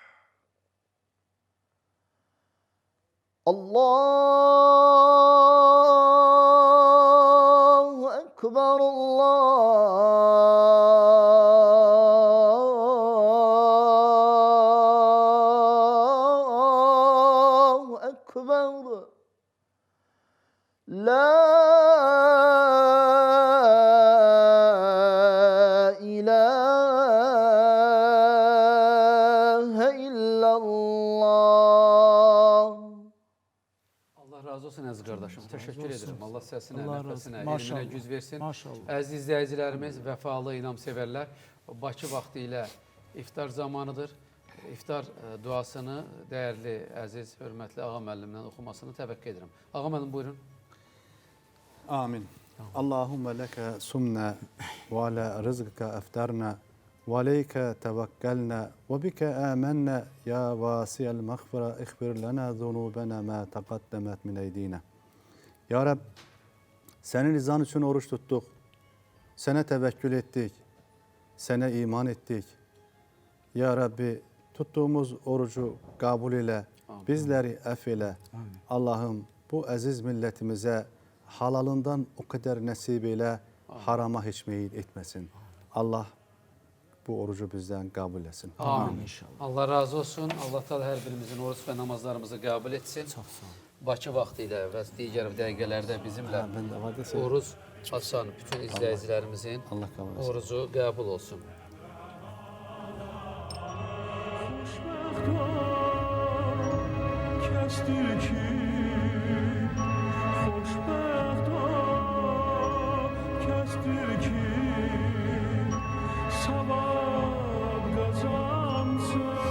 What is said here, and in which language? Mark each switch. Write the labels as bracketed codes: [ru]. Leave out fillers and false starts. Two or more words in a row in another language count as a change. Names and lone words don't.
[ar] الله أكبر، الله أكبر. لا إله إلا الله. [az] Allah razı olsun əziz qardaşım. Təşəkkür edirəm. Allah səsinə, Allah razı nəfəsinə, olsun. elminə Maşallah. güc versin. Maşallah. Əziz izləyicilərimiz, vəfalı inamsevərlər, Bakı vaxtı ilə iftar zamanıdır. İftar duasını dəyərli, əziz, hörmətli Ağa müəllimdən oxumasını təvəqqə edirəm. Ağa müəllim, buyurun. Amin. [ar] اللهم لك صمنا وعلى رزقك أفطرنا وعليك توكلنا وبك آمنا يا واسع المغفرة اغفر لنا ذنوبنا ما تقدمت من أيدينا. [tr] Ya Rab, senin rızan için oruç tuttuk. Sana tevekkül ettik. Sana iman ettik. Ya Rabbi, tuttuğumuz orucu kabul ile, bizleri affeyle. Allah'ım bu aziz milletimize halalından o kadar nasip ile harama hiç meyil etmesin. Allah bu orucu bizden kabul etsin. [az] Amin. Allah razı olsun. Allah Teala hər birimizin oruç və namazlarımızı qəbul etsin. Çox sağ olun. Bakı vaxtı ilə və digər dəqiqələrdə bizimlə [tr] Ben de var desem. [az] oruç açan bütün izləyicilərimizin [tr] Allah kabul etsin. [az] orucu qəbul olsun. Kəsdir ki, xoşbəxt kəsdir ki, savab qazansın.